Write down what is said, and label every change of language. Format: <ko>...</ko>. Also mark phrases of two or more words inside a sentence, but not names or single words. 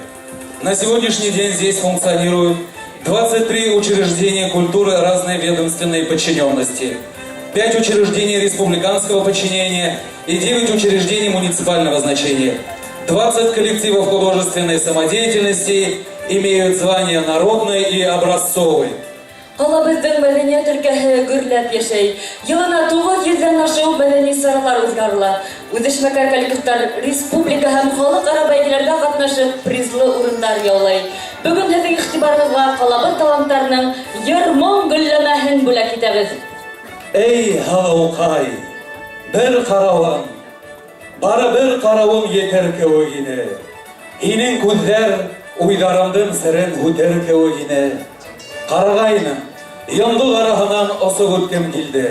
<ru>На сегодняшний день здесь функционируют 23 учреждения культуры разной ведомственной подчиненности, 5 учреждений республиканского подчинения и 9 учреждений муниципального значения. 20 коллективов художественной самодеятельности имеют звания народной и образцовой.</ru> <ba>Калабыздың мәдәният өлкәһе гөрләп яшәй. Елына 9 йөздән ашу мәдәни саралар үткәрелә. Үзешмәкәр коллективлар республика һәм халыкара бәйгеләрдә катнашып, призлы урыннар яулый. Бүген һезнең игътибарыгызга калабыз талантларының йыр-моң гөлләмәһен бүләк итәбез. Эй, һалаукай, бер каравым, бары бер каравым етер кеүек ине. Һинең күҙҙәр уйҙарымдың серен һүтер кеүек ине. Ҡарағайным, йондоҙ араһынан осоп үткем килде.</ba>